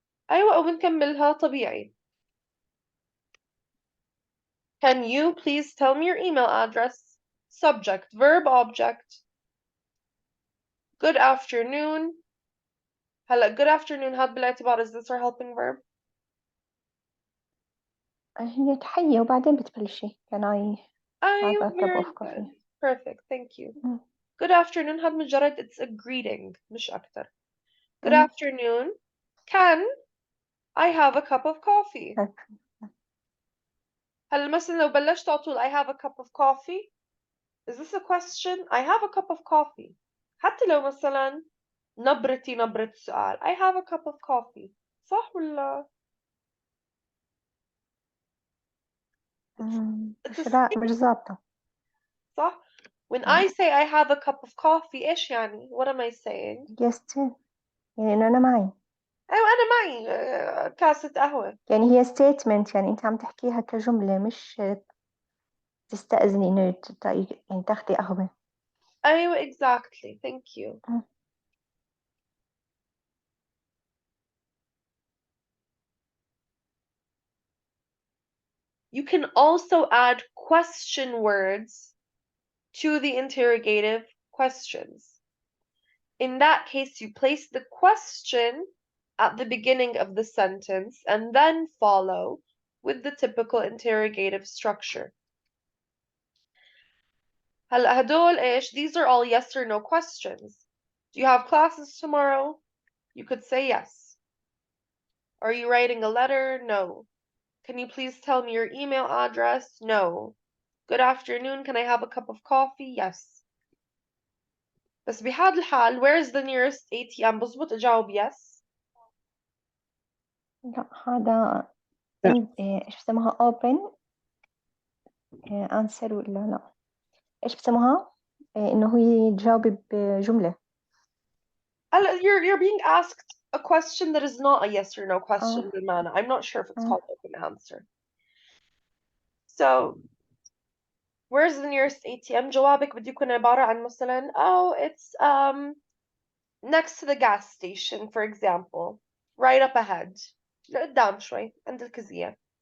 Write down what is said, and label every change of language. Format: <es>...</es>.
<ar>أيوة وبنكملها طبيعي.</ar> <en>Can you please tell me your email address? Subject verb object. Good afternoon.</en> <ar>هلا</ar> <en>good afternoon</en> <ar>هاد بالاعتبار</ar> <en>is this our helping verb?</en> <ar>هي تحية وبعدين بتبلشي</ar> <en>can I have</en> <ar>أيوة</ar> <en>a cup very of coffee. good. Perfect, thank you. مم. Good afternoon</en> <ar>هاد مجرد</ar> <en>it's a greeting</en> <ar>مش أكتر.</ar> <en>Good مم. afternoon. Can I have a cup of coffee?</en> <ar>هلا مثلا لو بلشت على طول</ar> <en>I have a cup of coffee. Is this a question? I have a cup of coffee.</en> <ar>حتى لو مثلا نبرتي نبرة سؤال.</ar> <en>I have a cup of coffee.</en> <ar>صح ولا؟</ar> <en>It's a</en> <ar>لا مش ظابطة. صح؟</ar> <en>When I say I have a cup of coffee</en> <ar>إيش يعني؟</ar> <en>What am I saying؟</en> <ar>yes يعني إنه أنا معي. أيوة أنا معي كاسة قهوة. يعني هي statement يعني أنت عم تحكيها كجملة مش تستأذني إنه يعني تاخدي قهوة.</ar> <en>أيوة exactly. Thank you. You can also add question words to the interrogative questions. In that case, you place the question at the beginning of the sentence and then follow with the typical interrogative structure.</en> <ar>هلا هدول إيش?</ar> <en>These are all yes or no questions. Do you have classes tomorrow? You could say yes. Are you writing a letter? No. Can you please tell me your email address? No. Good afternoon. Can I have a cup of coffee? Yes.</en> <ar>بس بهذا الحال</ar> <en>where is the nearest ATM؟</en> <ar>بظبط أجاوب</ar> <en>yes.</en> <ar>لا هذا إيش بسموها</ar> <en>open answer</en> <ar>ولا لا إيش بسموها إنه هي تجاوبي بجملة.</ar> <en>You're being asked a question that is not a yes or no question</en> <ar>بالمعنى.</ar> <en>I'm not sure if it's called open answer. So where's the nearest ATM؟</en> <ar>جوابك بده يكون عبارة عن مثلا</ar> <en>oh it's next to the gas station for example right up ahead</en> <ar>لقدام شوي عند الكزية.</ar>